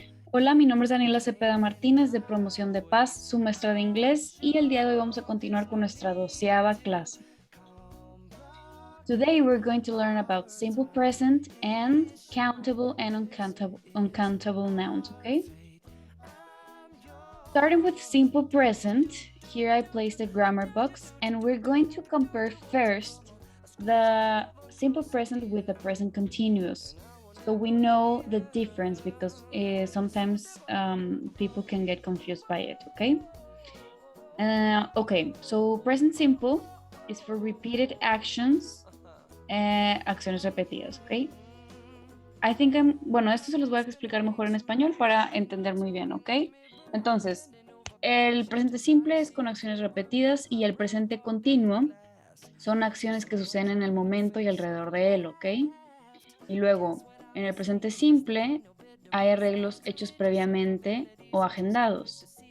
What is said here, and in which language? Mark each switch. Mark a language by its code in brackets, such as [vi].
[es] Hola, mi nombre es Daniela Cepeda Martínez de Promoción de Paz, su maestra de inglés, y el día de hoy vamos a continuar con nuestra 12ª clase. [en] Today we're going to learn about simple present and countable and uncountable nouns, okay? Starting with simple present, here I placed a grammar box and we're going to compare first the simple present with the present continuous. So we know the difference because sometimes people can get confused by it, okay? Okay, so present simple is for repeated actions, [es] acciones repetidas, [en] okay? [es] Bueno, esto se los voy a explicar mejor en español para entender muy bien, ¿ok? Entonces, el presente simple es con acciones repetidas y el presente continuo son acciones que suceden en el momento y alrededor de él, ¿ok? Y luego, en el presente simple hay arreglos hechos previamente o agendados.